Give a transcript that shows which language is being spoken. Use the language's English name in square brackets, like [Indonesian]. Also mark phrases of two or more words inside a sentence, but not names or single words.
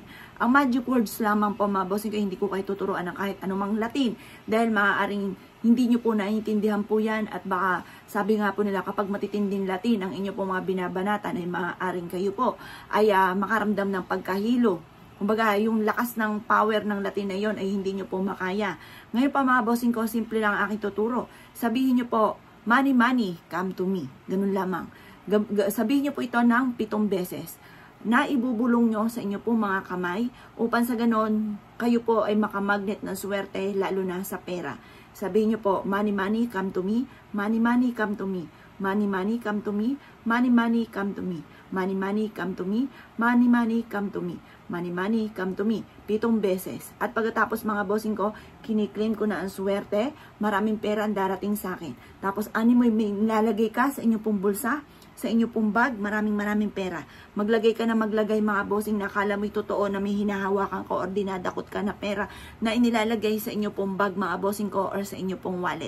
[Filipino] Ang magic words lamang po mga bossing ko, hindi ko kayo tuturuan ng kahit anumang Latin dahil maaaring hindi nyo po naiintindihan po yan at baka sabi nga po nila kapag matitinding Latin ang inyo po mga binabanatan ay maaaring kayo po ay makaramdam ng pagkahilo. Kumbaga yung lakas ng power ng Latin na yon ay hindi nyo po makaya. Ngayon pa mga bossing ko, simple lang ang aking tuturo. Sabihin nyo po, [English] money, money, come to me. [Filipino] Ganun lamang. Sabihin nyo po ito ng 7 beses na ibubulong nyo sa inyo po mga kamay upang sa ganon kayo po ay makamagnet ng swerte lalo na sa pera. Sabihin nyo po, [English] money, money, come to me. Money, money, come to me. Money, money, come to me. Money, money, come to me. Money, money, come to me. Money, money, come to me. Money, money, come to me. 7 beses. [Filipino] At pagkatapos mga bossing ko, kiniklaim ko na ang swerte. Maraming pera ang darating sa akin. Tapos mo may nilalagay ka sa inyong pong bulsa, sa inyo pong bag, maraming pera. Maglagay ka na maglagay mga bossing na akala mo'y totoo na may hinahawakan ko or dinadakot ka na pera na inilalagay sa inyo pong bag mga bossing ko or sa inyo pong wallet.